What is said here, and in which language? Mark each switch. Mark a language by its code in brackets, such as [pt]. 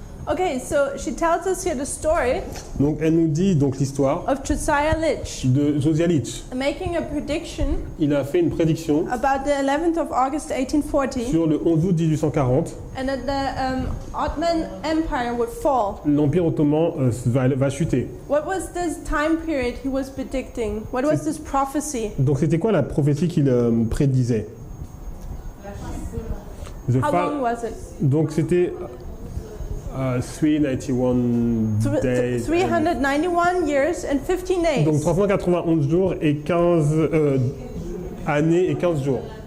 [en] Okay, so she tells us here the story [fr] Donc elle nous dit donc l'histoire [en] of Josiah Litch [fr] de Josiah Litch. [en] making a prediction [fr] Il a fait une prédiction [en] about the 11th of August 1840 [fr] sur le 11 août 1840. [en] and that the Ottoman Empire would fall. [fr] L'Empire ottoman va chuter. [en] What was this time period he was predicting? What was this prophecy? [fr] Donc c'était quoi la prophétie qu'il prédisait? [en] How long was it? [fr] Donc c'était 391 days. [en] 391 years and 15 days. [fr] Donc 391 jours et 15 années et 15 jours.